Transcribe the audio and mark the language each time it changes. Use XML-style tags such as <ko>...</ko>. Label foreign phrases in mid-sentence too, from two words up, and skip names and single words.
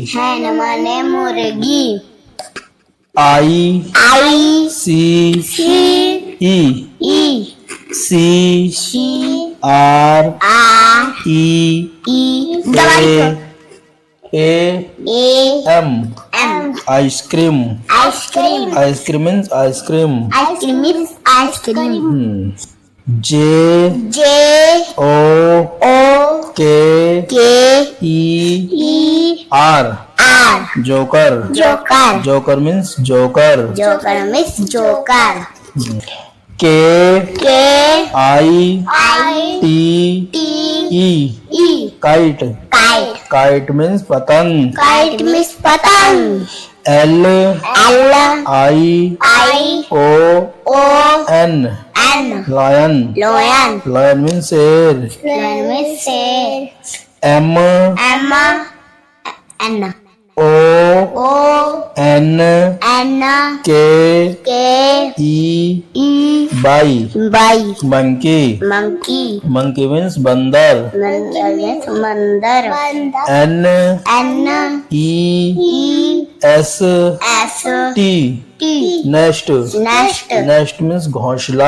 <hi>hen माने मुर्गी</hi> <en>I I C C E E C C R R E E A A A M M आइसक्रीम. ice cream ice cream means ice cream. ice cream means ice cream J J O O K K E E R R जोकर. joker joker means joker. joker means joker K K I I T T E E काइट. kite kite means पतंग. kite means patang L L I I O O N N लायन. lion lion means शेर. lion means शेर M M N O O N N K K E E बाई. by मंकी. monkey monkey means बंदर. mandar means mandar N N E E S S T T नेस्ट. nest nest means घोंसला.</en>